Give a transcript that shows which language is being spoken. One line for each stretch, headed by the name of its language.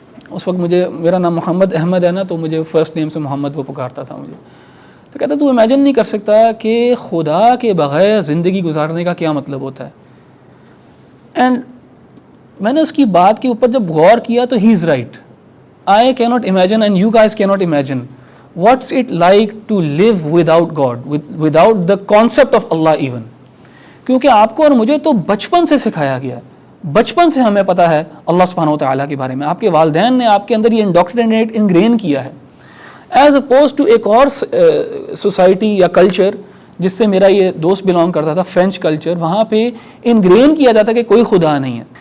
Urdu: اس وقت میرا نام محمد احمد ہے نا، تو مجھے فرسٹ نیم سے محمد وہ پکارتا تھا مجھے. تو کہتا تو امیجن نہیں کر سکتا کہ خدا کے بغیر زندگی گزارنے کا کیا مطلب ہوتا ہے. اینڈ میں نے اس کی بات کے اوپر جب غور کیا تو
English: He is right. I cannot imagine and you guys cannot imagine what's it like to live without God, without the concept of Allah even.
Urdu: کیونکہ آپ کو اور مجھے تو بچپن سے سکھایا گیا ہے، بچپن سے ہمیں پتہ ہے اللہ سبحانہ و تعالیٰ کے بارے میں. آپ کے والدین نے آپ کے اندر یہ انگرین کیا ہے.
English: as oppose to
Urdu: ایک اور سوسائٹی یا کلچر جس سے میرا یہ دوست بلانگ کرتا تھا، فرینچ کلچر، وہاں پہ انگرین کیا جاتا کہ کوئی خدا نہیں ہے.